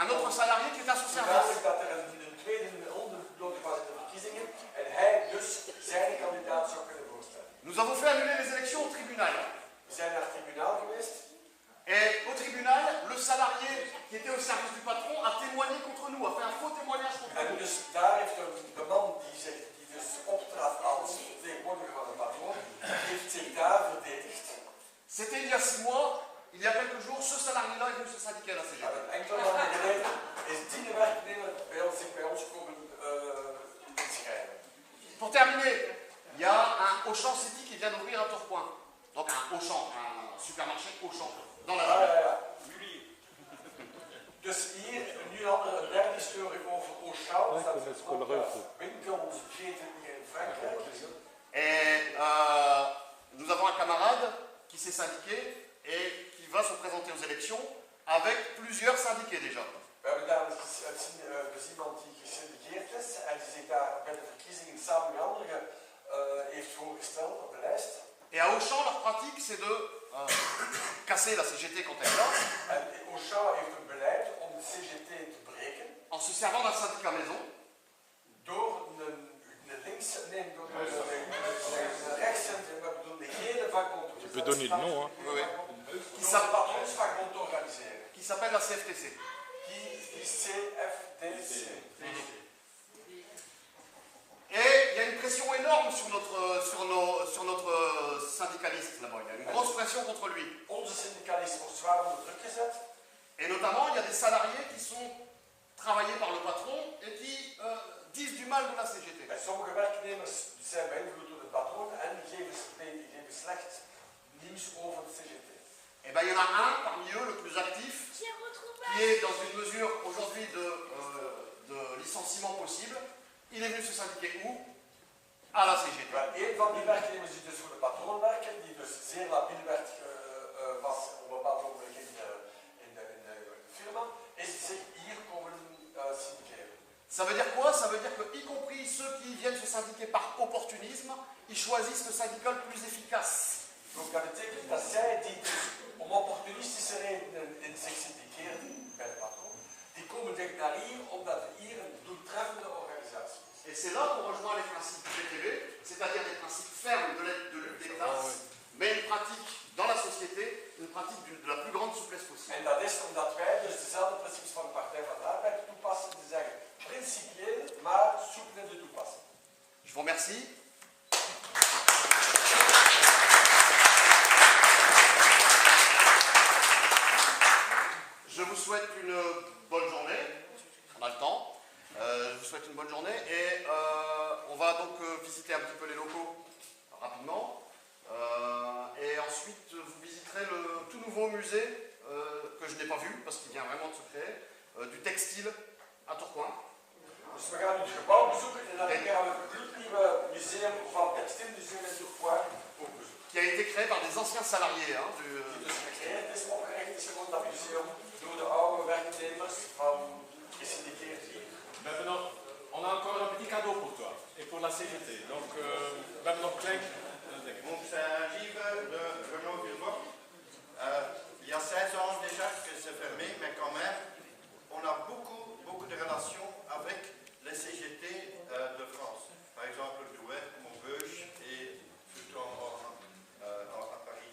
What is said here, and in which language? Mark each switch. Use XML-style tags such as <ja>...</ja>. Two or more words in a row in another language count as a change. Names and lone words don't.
<fr>salarié qui est à son service.</fr> <nl>Duidelijk dat er een tweede onderloop was in de verkiezingen en hij dus zijn kandidaat zou kunnen voorstellen.</nl> <fr>Nous avons fait annuler les élections au tribunal.</fr> <nl>We zijn naar het tribunaal geweest.</nl> <fr>Et au tribunal, le salarié qui était au service du patron a témoigné contre nous, a fait un faux témoignage contre</fr> <nl>En</nl> <fr>nous.</fr> <nl>dus daar heeft de man die dus optrad als vertegenwoordiger van de patroon, heeft zich daar verdedigd.</nl> <fr>C'était il y a 6 mois, il y a quelques jours, ce salarié-là est venu se syndiquer à la CGT.</fr> <nl>En enkele maanden geleden is die werknemer zich bij ons komen inschrijven.</nl> <fr>Pour terminer, il y a un Auchan City qui vient d'ouvrir à Tourcoing. Donc un Auchan, un supermarché Auchan, dans la ville.</fr> <nl>Dus hier nu een derde story over Auchan. Dat is een winkelketen in Frankrijk.</nl> <fr>Et nous avons un camarade qui s'est syndiqué et qui va se présenter aux élections avec plusieurs syndiqués déjà.</fr> <nl>We hebben daar dus iemand die gesyndiceerd is en die zich daar bij de verkiezingen samen met anderen heeft voorgesteld op de lijst.</nl> <fr>Et à Auchan, leur pratique, c'est de casser la CGT quand elle là.</fr> <nl>En Auchan heeft een beleid om de CGT te breken.</nl> <fr>En se servant d'un syndicat maison.</fr> <nl>Door een linkse, nee, door een rechtse, we bedoelen de hele vakbond.</nl> <fr>Tu peux donner le nom, hein. Oui. Qui s'appelle la CFTC. Qui CFTC. Et il y a une pression énorme sur notre syndicaliste là-bas. Il y a une grosse pression contre lui.</fr> <nl>Onze syndicalisten wordt zwaar onder druk gezet.</nl> <fr>Et notamment, il y a des salariés qui sont travaillés par le patron et qui disent du mal de la CGT.</fr> <nl>En sommige werknemers zijn beïnvloed door de patroon en geven slecht nieuws over de CGT.</nl> <fr>Et bien, il y en a un parmi eux, le plus actif, qui est dans une mesure aujourd'hui de licenciement possible. Il est venu se syndiquer où? À la CGT.</fr> <nl>Een van die werknemers die dus voor de patroon werken, die dus zeer labiel was op een bepaald ogenblik in de firma, is zich hier komen syndiceren.</nl> <fr>Ça veut dire quoi? Ça veut dire que, y compris ceux qui viennent se syndiquer par opportunisme, ils choisissent le syndicat le plus efficace.</fr> <nl>Dus dat betekent dat zij die dus om opportunistische redenen in zich syndiceren bij de patroon, die komen dicht naar hier omdat hier een doeltreffende organisatie is.</nl> <fr>Et c'est là qu'on rejoint les principes du PTB, c'est-à-dire des principes fermes de lutte des classes, mais une pratique dans la société, une pratique de la plus grande souplesse possible.</fr> <nl>En dat is omdat wij dus dezelfde principes van de Partij van de Arbeid toepassen, te zeggen principieel, maar soepel in de toepassing.</nl> <fr>Je vous remercie. Je vous souhaite une bonne journée. On a le temps. Je vous souhaite une bonne journée et on va donc visiter un petit peu les locaux rapidement. Et ensuite, vous visiterez le tout nouveau musée que je n'ai pas vu parce qu'il vient vraiment de se créer, du textile à Tourcoing.</fr> <nl>Dus we gaan nu het gebouw bezoeken en dan gaan we het gloednieuwe museum van Textielmuseum in Tourcoing ook bezoeken.</nl> <fr>Qui a été créé par des anciens salariés. Hein,</fr> <nl>Die dus gecreëerd is, opgericht is gewoon dat museum door de oude werknemers van gesyndiceerd hier.</nl> <fr>On a encore un petit cadeau pour toi et pour la CGT. Donc,</fr> <nl>we hebben nog een klein.</nl> <fr>Donc c'est un livre de Renaud Villebock. Il y a 16 ans déjà que c'est fermé, mais quand même, on a beaucoup de relations avec les CGT de France. Par exemple, Douai, Montbeuge et surtout à Paris.</fr>